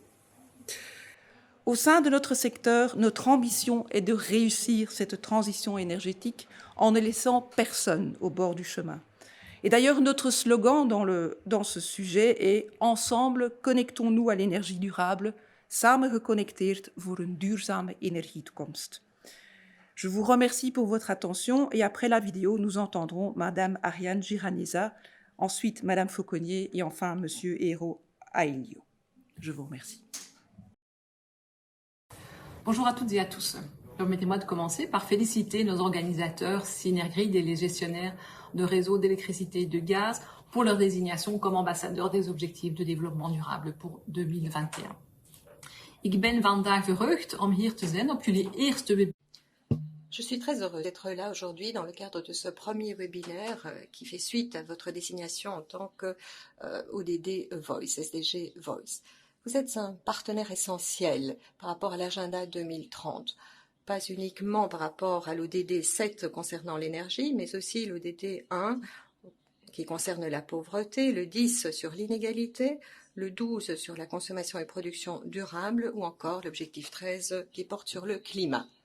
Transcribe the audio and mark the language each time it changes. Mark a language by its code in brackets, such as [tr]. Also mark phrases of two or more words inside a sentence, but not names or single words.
[fr] Au sein de notre secteur, notre ambition est de réussir cette transition énergétique en ne laissant personne au bord du chemin. Et d'ailleurs, notre slogan dans ce sujet est « Ensemble, connectons-nous à l'énergie durable, [nl] samen geconnecteerd voor een duurzame energietoekomst ». [fr] Je vous remercie pour votre attention et après la vidéo, nous entendrons Madame Ariane Giraneza, ensuite Madame Fauconnier et enfin Monsieur Eero Ailio. Je vous remercie. Bonjour à toutes et à tous. Permettez-moi de commencer par féliciter nos organisateurs Synergrid et les gestionnaires de réseaux d'électricité et de gaz pour leur désignation comme ambassadeurs des objectifs de développement durable pour 2021. [nl] Ik ben vandaag verheugd om hier te zijn op jullie eerste webinaire. [fr] Je suis très heureuse d'être là aujourd'hui dans le cadre de ce premier webinaire qui fait suite à votre désignation en tant que ODD Voice, SDG Voice. Vous êtes un partenaire essentiel par rapport à l'agenda 2030, pas uniquement par rapport à l'ODD 7 concernant l'énergie, mais aussi l'ODD 1 qui concerne la pauvreté, le 10 sur l'inégalité, le 12 sur la consommation et production durable ou encore l'objectif 13 qui porte sur le climat.